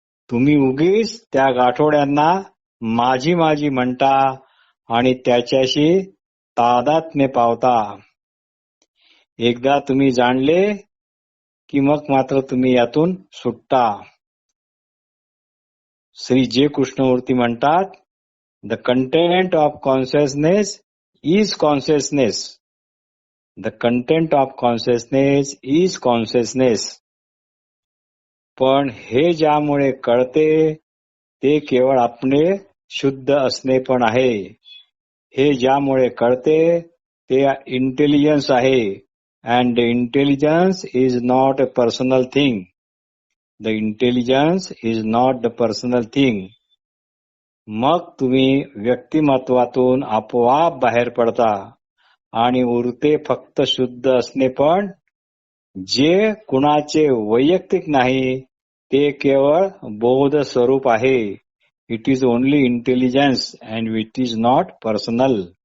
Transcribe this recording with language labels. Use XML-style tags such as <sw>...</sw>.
<mr>तुम्ही उगीच त्या गाठोड्यांना माझी माझी म्हणता आणि त्याच्याशी तादात्म्य पावता. एकदा तुम्ही जाणले की मग मात्र तुम्ही यातून सुटता. श्री जे कृष्णमूर्ती म्हणतात,</mr> <en>The content of consciousness is consciousness. The content of consciousness is consciousness.</en> <mr>पण हे ज्यामुळे कळते ते केवळ आपले शुद्ध असणे पण आहे. हे ज्यामुळे कळते ते इंटेलिजन्स आहे.</mr> <en>And the intelligence is not a personal thing. The intelligence is not the personal thing.</en> <mr>मग तुम्ही व्यक्तिमत्वातून आपोआप बाहेर पडता आणि उरते फक्त शुद्ध असणे पण, जे कुणाचे वैयक्तिक नाही ते केवळ बोध स्वरूप आहे.</mr> <en>It is only intelligence and it is not personal.</en>